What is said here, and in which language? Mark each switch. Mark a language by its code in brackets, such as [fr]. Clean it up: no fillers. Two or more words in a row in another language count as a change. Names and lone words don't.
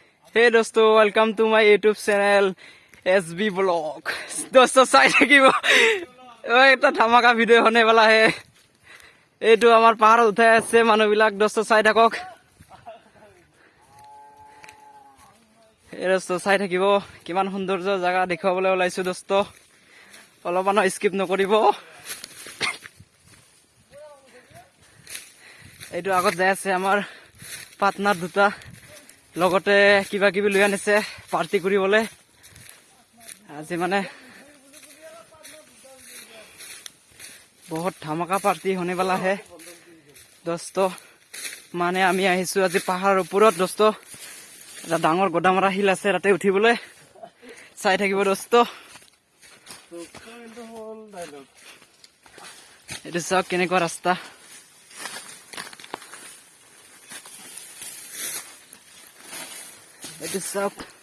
[en] Hey dosto, welcome to my YouTube channel SB Vlog. [as] दोस्तों চাই থাকিব ওই এটা ধামাকা ভিডিও [hi] होने वाला है [as] এইটো আমাৰ পাহাৰত উঠাই আছে মানুহবিলাক दोस्तो চাই থাকক এই दोस्तो চাই থাকিব কিমান সৌন্দৰ্য জায়গা দেখাবলৈ ওলাইছো दोस्तो অলপমান স্কিপ নকৰিব এইটো আগত যাই আছে আমাৰ পাৰ্টনাৰ দুটা লগতে কিবা কিবি লৈ আনিছে পাৰ্টি কৰিবলৈ আজি মানে বহুত ধামাকা পাৰ্টি [hi] होने वाला है [as] दोस्तो মানে আমি আহিছো আজি পাহাৰৰ ওপৰত दोस्तो এটা ডাঙৰ গোদামৰা হিল আছে তাতে উঠিবলৈ চাই থাকিব दोस्तो এইটো চাওক কেনেকুৱা ৰাস্তা এইটো চাওক